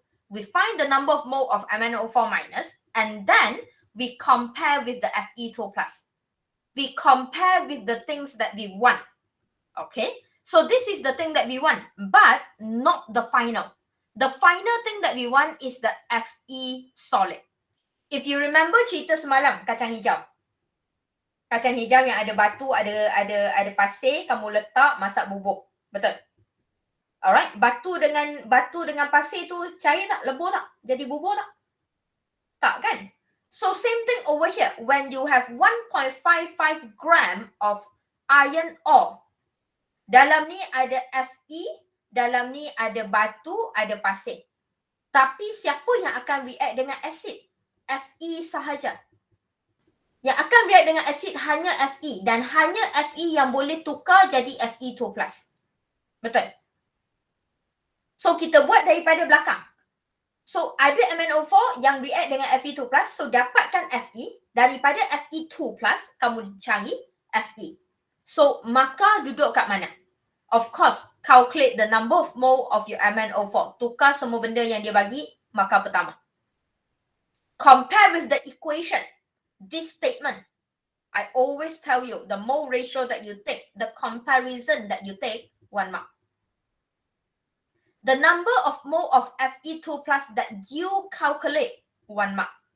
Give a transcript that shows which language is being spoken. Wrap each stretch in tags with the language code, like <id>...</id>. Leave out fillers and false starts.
<en>We find the number of mole of MnO4 minus and then we compare with the Fe2 plus. We compare with the things that we want. Okay? So this is the thing that we want, but not the final. The final thing that we want is the Fe solid. If you remember</en> <ms>cerita semalam, kacang hijau. Kacang hijau yang ada batu, ada pasir, kamu letak masak bubuk. Betul? Alright, batu dengan pasir tu cair tak? Lebur tak? Jadi bubur tak? Tak kan?</ms> <en>So same thing over here. When you have 1.55 gram of iron ore,</en> <ms>dalam ni ada Fe, dalam ni ada batu, ada pasir. Tapi siapa yang akan react dengan asid? Fe sahaja. Yang akan react dengan asid hanya Fe dan hanya Fe yang boleh tukar jadi Fe2+. Betul? So kita buat daripada belakang. So ada MnO4 yang react dengan Fe2+, so dapatkan Fe, daripada Fe2+, kamu cari Fe. So maka duduk kat mana?</ms> <en>Of course, calculate the number of mole of your MnO4.</en> <ms>Tukar semua benda yang dia bagi, maka pertama.</ms> <en>Compare with the equation. This statement, I always tell you, the mole ratio that you take, the comparison that you take, 1 mark. The number of mole of Fe2+ that you calculate, 1 mark.</en>